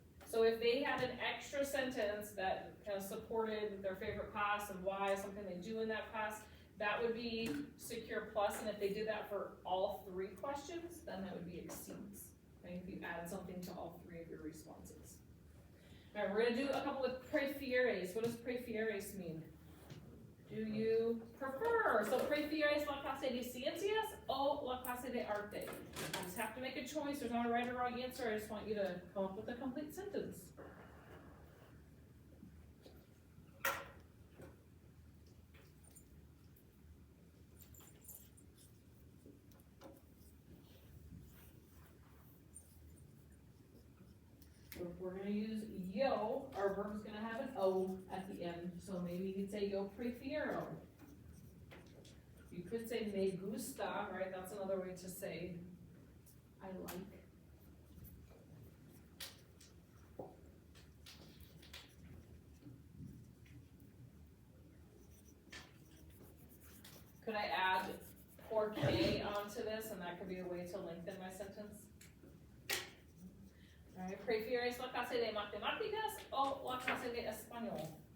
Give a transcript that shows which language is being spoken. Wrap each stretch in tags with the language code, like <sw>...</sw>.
<en>So if they had an extra sentence that kind of supported their favorite class and why, something they do in that class, that would be secure plus, and if they did that for all 3 questions, then that would be exceeds. Okay, if you add something to all 3 of your responses. Alright, we're gonna do a couple of</en> <es>prefieres.</es> <en>What does prefieres mean? Do you prefer?</en> <es>So prefieres la clase de ciencias o la clase de arte?</es> <en>You just have to make a choice. There's not a right or wrong answer. I just want you to come up with a complete sentence. So if we're gonna use yo, our verb's gonna have an O at the end, so maybe you could say</en> <es>yo prefiero.</es> <en>You could say</en> <es>me gusta,</es> <en>right? That's another way to say I like. Could I add porque onto this, and that could be a way to lengthen my sentence?</en> <es>Alright, prefieres la clase de matemáticas o la clase de español?</es>